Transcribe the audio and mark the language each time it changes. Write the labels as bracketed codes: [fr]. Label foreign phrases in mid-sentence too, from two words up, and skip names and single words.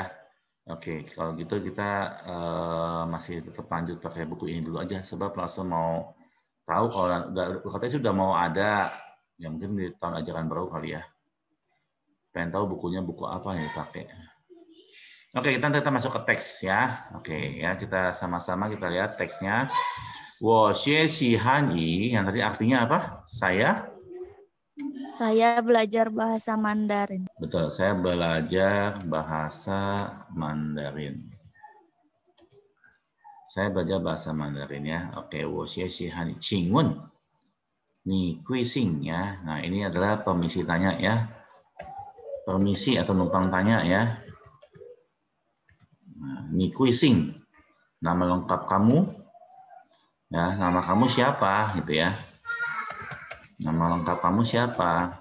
[id] Oke, kalau gitu kita masih tetap lanjut pakai buku ini dulu aja sebab Lausa mau tahu kalau katanya sudah mau ada yang mungkin di tahun ajaran baru kali ya. Pengen tahu bukunya buku apa yang dipakai. Oke, kita masuk ke teks ya. Oke, ya kita sama-sama kita lihat teksnya. [zh] 我学习汉语 [id] yang tadi artinya apa? Saya belajar bahasa Mandarin. Betul, saya belajar bahasa Mandarin. Saya belajar bahasa Mandarin ya. Oke, [zh] 我学习汉语 请问你贵姓 ya. [id] Nah, ini adalah permisi tanya ya. Permisi atau numpang tanya ya. Nah, [zh] 你贵姓 [id] nama lengkap kamu. Ya, nama kamu siapa gitu ya. Nama lengkap kamu siapa?